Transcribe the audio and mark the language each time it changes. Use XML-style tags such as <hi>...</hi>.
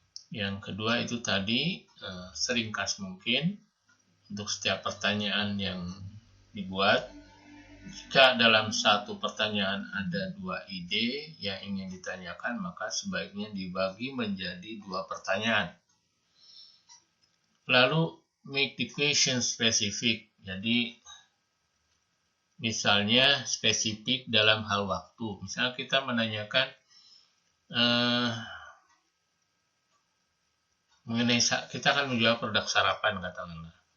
<id>Yang kedua itu tadi seringkas mungkin untuk setiap pertanyaan yang dibuat. Jika dalam satu pertanyaan ada 2 ide yang ingin ditanyakan, maka sebaiknya dibagi menjadi 2 pertanyaan. Lalu</id> <en>make the question specific.</en> <id>Jadi misalnya spesifik dalam hal waktu. Misalnya kita menanyakan mengenai kita akan menjual produk sarapan katakanlah.</id>